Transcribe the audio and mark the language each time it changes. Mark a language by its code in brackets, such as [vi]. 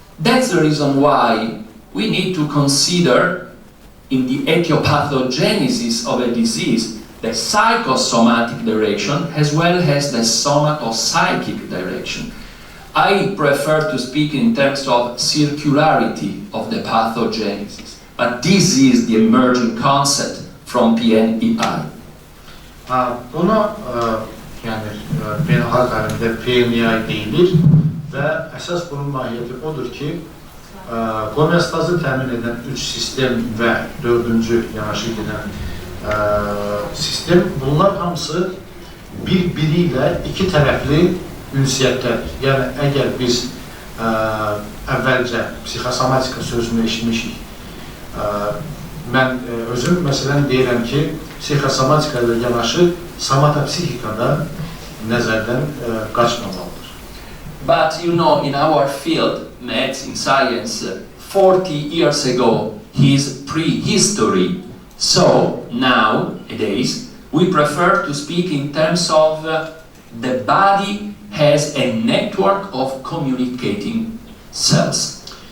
[en] That's the reason why we need to consider in the etiopathogenesis of a disease the psychosomatic direction as well as the somatopsychic direction. I prefer to speak in terms of circularity of the pathogenesis, but this is the emerging concept from PNEI. [az] Buna yəni beynəlxalq aləmdə PNEI deyilir və əsas bunun mahiyyəti odur ki, homeostazı təmin edən üç sistem və dördüncü yanaşı gedən sistem. Bunlar hamısı bir-biri ilə iki tərəfli ünsiyyətlər. Yəni, əgər biz əvvəlcə psixosomatika sözünü eşitmişik, mən özüm məsələn deyirəm ki, psixosomatika ilə yanaşı somatopsixikada nəzərdən qaçmamalıdır. [en] But you know, in our field, medicine, science, 40 years ago, his prehistory. So nowadays, we prefer to speak in terms of the body has a network of communicating cells.